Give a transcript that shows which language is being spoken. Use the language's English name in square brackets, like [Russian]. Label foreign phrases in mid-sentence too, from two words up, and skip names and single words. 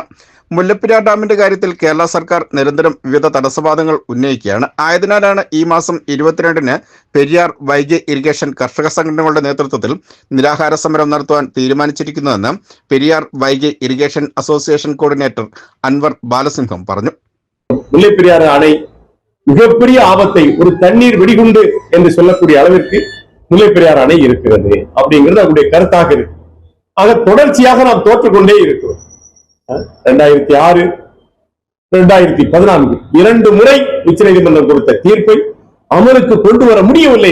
[Malayalam] മുല്ലപ്പെരിയാർ ഡാമിന്റെ കാര്യത്തിൽ കേരള സർക്കാർ നിരന്തരം വിവിധ തടസ്സവാദങ്ങൾ ഉന്നയിക്കുകയാണ്. ആയതിനാലാണ് ഈ മാസം 22-ന് പെരിയാർ വൈഗെ ഇറിഗേഷൻ കർഷക സംഘടനകളുടെ നേതൃത്വത്തിൽ നിരാഹാര സമരം നടത്തുവാൻ തീരുമാനിച്ചിരിക്കുന്നതെന്ന് പെരിയാർ വൈഗെ ഇറിഗേഷൻ അസോസിയേഷൻ കോർഡിനേറ്റർ അൻവർ ബാലസിംഹം പറഞ്ഞു. [Tamil] முல்லைப்பெரியாறு அணை மிகப்பெரிய ஆபத்தை ஒரு தண்ணீர் வெடிகுண்டு என்று சொல்லக்கூடிய அளவிற்கு முல்லைப்பெரியாறு அணை இருக்கிறது அப்படிங்கிறது அவருடைய கருத்தாக இருக்கு. ஆக தொடர்ச்சியாக நாம் தோற்றுக்கொண்டே இருக்கிறோம். 2006, 2014 2 முறை உச்சநீதிமன்றம் கொடுத்த தீர்ப்பை அமலுக்கு கொண்டு வர முடியவில்லை.